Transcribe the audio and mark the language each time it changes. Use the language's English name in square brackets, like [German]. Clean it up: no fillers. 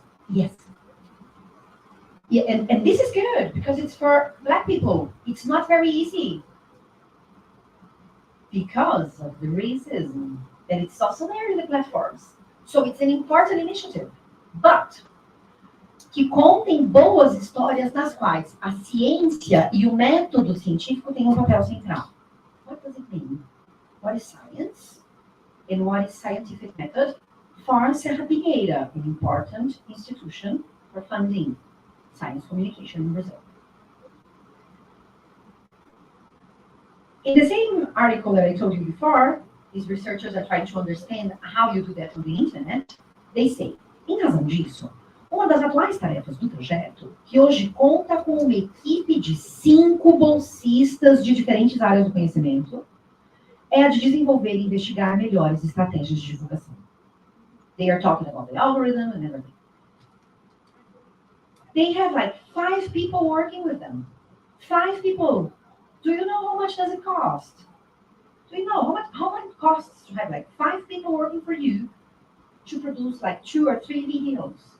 [English] Yes. Yeah, and this is good because it's for Black people. It's not very easy because of the racism that it's also there in the platforms. So it's an important initiative. [Portuguese] But que contem boas histórias nas quais a ciência e o método científico têm um papel central. [English] What does it mean? What is science? And what is scientific method? For Serra Pilheira, an important institution for funding science communication in Brazil. In the same article that I told you before, these researchers are trying to understand how you do that on the internet. They say, [Portuguese] em razão disso, uma das atuais tarefas do projeto, que hoje conta com uma equipe de 5 bolsistas de diferentes áreas do conhecimento, é a de desenvolver e investigar melhores estratégias de divulgação. [English] They are talking about the algorithm and everything. They have like 5 people working with them. 5 people. Do you know how much does it cost? Do you know how much it costs to have like 5 people working for you to produce like 2 or 3 videos?